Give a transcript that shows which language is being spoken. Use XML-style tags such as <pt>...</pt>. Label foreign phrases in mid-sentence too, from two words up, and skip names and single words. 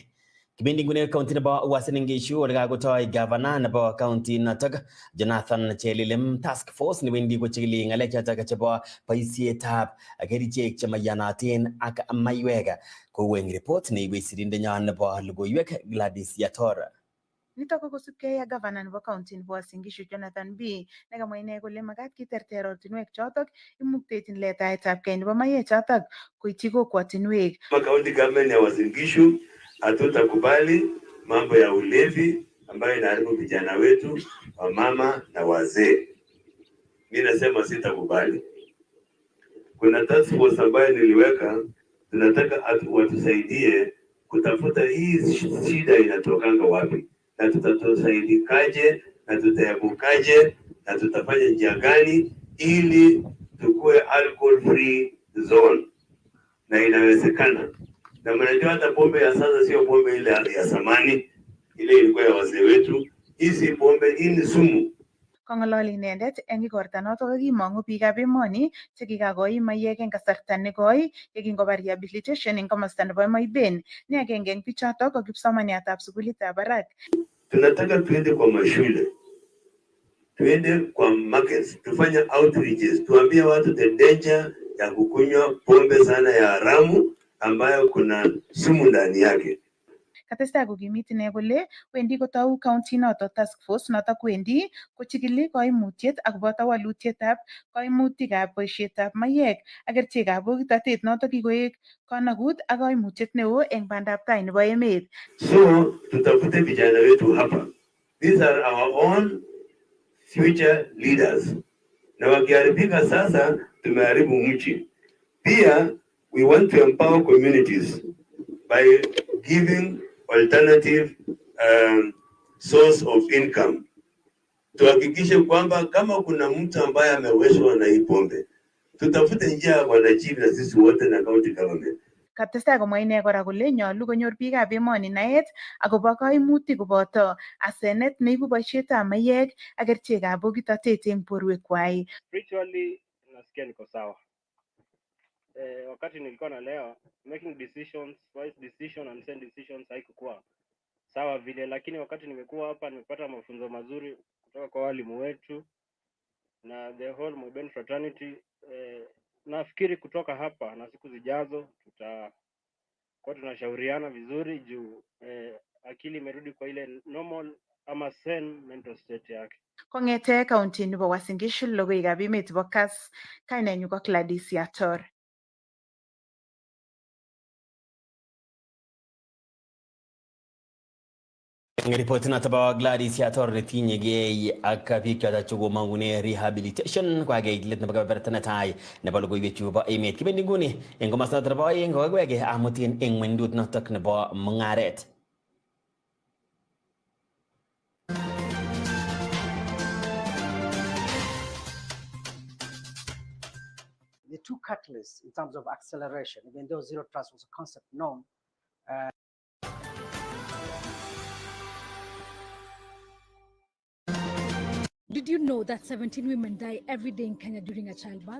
<kln>Kibendi ngune county nebo Uasin Gishu ole kakotoi governor nebo county natak Jonathan Chelilem</kln> <en>task force</en> <kln>newendi kochikili ng'alek chotok chebo boisietab kerichek chemayanatin ak maiwek, kou eng report neiwei sirindenyo nebo logoiwek Gladys Yatora. Nitok ko kosubkei ak governor nebo county nebo Uasin Gishu Jonathan B nekamwa ine kole makat kiterter ortinwek chotok imuktechin letaetabkei nebo maiwek chotok koityi kokwotinwek.</kln> <en>County government</en> <sw>ya Uasin Gishu hatutakubali mambo ya ulevi ambayo inaharibu vijana wetu, wamama na wazee. Mimi nasema sitakubali. Kuna</sw> <en>task force</en> <sw>ambayo niliweka, tunataka watusaidie kutafuta hii shida inatokanga wapi, na tutasaidikaje, na tutaepukaje, na tutafanya njia gani ili tukue</sw> <en>alcohol free zone.</en> <sw>Na inawezekana. Na mnajua hata pombe ya sasa sio pombe ile ya zamani, ile ilikuwa ya wazee wetu. Hii si pombe, hii ni sumu.</sw> <kln>Kong'ololi inendet eng igorta notok kokimong'u biikab emoni chekikakoi maiwek eng kasarta nekoi yekingoba rehabilitation eng komosta nebo Moiben. Ni agenge eng bichotok ko kipsomaniatab sukulitab barak.</kln> <sw>Tunataka tuende kwa mashule, tuende kwa markets, tufanye outreaches, tuambie watu</sw> <en>the danger</en> <sw>ya kukunywa pombe sana ya haramu ambayo kuna sumu ndani yake.</sw> <kln>Katestai kokimit ine kole wendi kotou county noto</kln> <en>task force</en> <kln>noto kwendi kochikili koimutiet akoboto walutietab koimutikab boisietab maiwek ak kerichekab bokitotet noto kikoek konakut ak koimutiet neo eng bandab tai nebo emet.</kln> <sw>So tutafute vijana wetu hapa.</sw> <en>These are our own future leaders.</en> <sw>Na wakiharibika sasa tumeharibu mchi. Pia</sw> <en>we want to empower communities by giving alternative source of income.</en> <sw>Tuhakikishe kwamba kama kuna mtu ambaye ameweshwa na hii pombe, tutafute njia ya wanachief na sisi wote na</sw> <en>county government.</en> <kln>Katestai komwa ine kora kole nyolu konyor biikab emoni naet akobo koimutik koboto asenet neibu boisietab maiwek ak kerichekab bokitotet eng borwekwai.</kln> <sw>Spiritually nasikia niko sawa. Wakati nilikuwa na leo</sw> <en>making decisions, wise decision and send decisions</en> <sw>haikuwa sawa vile, lakini wakati nimekuwa hapa nimepata mafunzo mazuri kutoka kwa walimu wetu na</sw> <en>the whole Modern fraternity.</en> <sw>Nafikiri kutoka hapa na siku zijazo tutakuwa tunashauriana vizuri juu akili imerudi kwa ile normal ama</sw> <en>sane mental state</en> <sw>yake.</sw> <kln>Kongete county nebo Uasin Gishu logoiwekab emet chebo Kass, kainenyu ko Gladys Yator. Ripoti noto bo Gladys Yator netinyegei ak biik choto chekomangune rehabilitation kwagei let nebo kebeberta netai nebo logoiwechu bo emet. Kibendi nguni eng komosta noto nebo aeng kokakiwege amutin eng ngwendut notok nebo mungaret.</kln> <en>The two catalysts in terms of acceleration, even though zero trust was a concept known. Did you know that 17 women die every day in Kenya during a childbirth?</en>